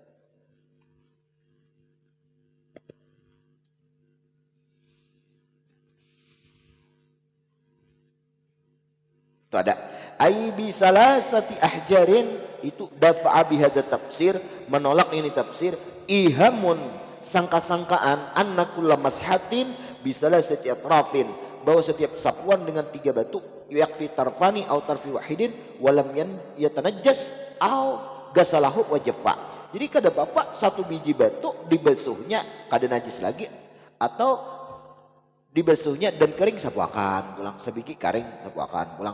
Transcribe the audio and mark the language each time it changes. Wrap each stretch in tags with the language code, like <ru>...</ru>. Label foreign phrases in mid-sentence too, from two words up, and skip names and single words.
<bjn>Itu ada. Ai</bjn> <ar>بثلاثة أحجار,</ar> <bjn>itu</bjn> <ar>دفع بهذا تفسير,</ar> <bjn>menolak ini tafsir.</bjn> <ar>إيهام, sangka-sangkaan أن كل مسحة بثلاثة أطراف,</ar> <id>bahwa setiap sapuan dengan 3 batu</id> <ar>يكفي طرفان أو طرف واحد ولم يتنجس أو غسله وجف.</ar> <bjn>Jadi kada bapak 1 biji batu dibasuhnya kada najis lagi, atau dibasuhnya dan kering sapuakan pulang, sebiji kering sapuakan pulang.</bjn>